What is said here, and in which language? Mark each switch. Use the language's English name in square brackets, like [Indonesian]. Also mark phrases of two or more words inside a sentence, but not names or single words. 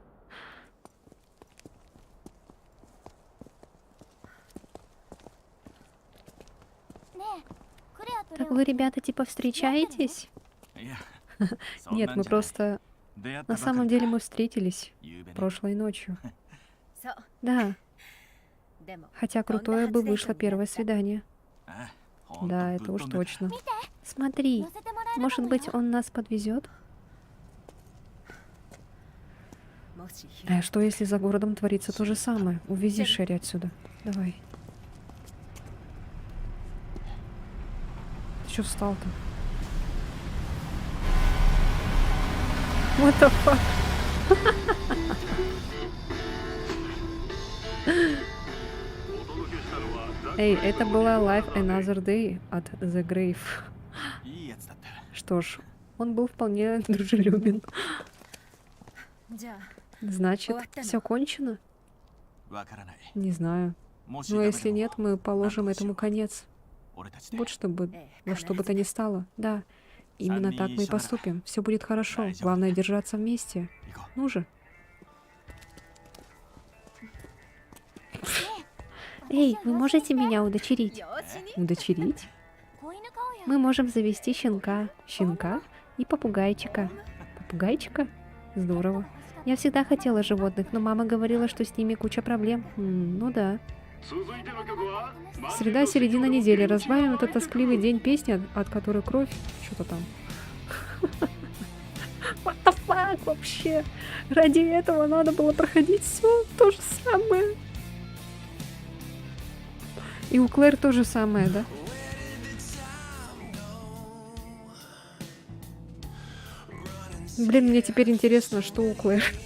[Russian] Так вы, ребята, типа встречаетесь? [Japanese] いや、 [Russian] Нет, мы просто... [Japanese] 出会った [Russian] На [Japanese] ばかり [Russian] самом деле мы встретились [Japanese] ゆうべね [Russian] прошлой ночью. [Japanese] そう。 [Russian] Да, [Japanese] でも [Russian] хотя крутое бы вышло первое свидание. [Japanese] あほんと [Russian] Да, [Japanese] ぶっ [Russian] это уж [Japanese] 飛んでた [Russian] точно. Смотри, может быть, он нас подвезет? [Japanese] もしヒロ [Russian] Что если за городом творится то же самое? Увези Шерри отсюда. Давай. Чё встал-то? [English] What the fuck? [Russian] Эй, это была Life Another Day от The Grave. [Japanese] いいやつだった。 [Russian] Что ж, он был вполне дружелюбен. [Japanese] じゃあ [Russian] Значит, все кончено? [Japanese] わからない。 [Russian] Не знаю. [Japanese] もし [Russian] Ну [Japanese] ダ [Russian] а [Japanese] メ [Russian] если [Japanese] でも [Russian] нет, мы положим этому конец. [Japanese] 俺たちで [Russian] Вот чтобы, во что бы то ни стало. Да, именно так мы и поступим. Все будет хорошо. Главное держаться вместе. [Japanese] 行こ [Russian] Ну же. Эй, вы можете меня удочерить? [Japanese] よしに [Russian] Удочерить? [Japanese] 子犬飼おうや [Russian] Мы можем завести щенка. Щенка и попугайчика. Попугайчика? Здорово. Я всегда хотела животных, но мама говорила, что с ними куча проблем. Ну да. Среда, середина недели. Разбавим этот тоскливый день песни, от которой кровь... Что-то там. [English] What the fuck вообще? [Russian] Ради этого надо было проходить все то же самое. И у Клэр то же самое, да? Блин, мне теперь интересно, что у Клэр.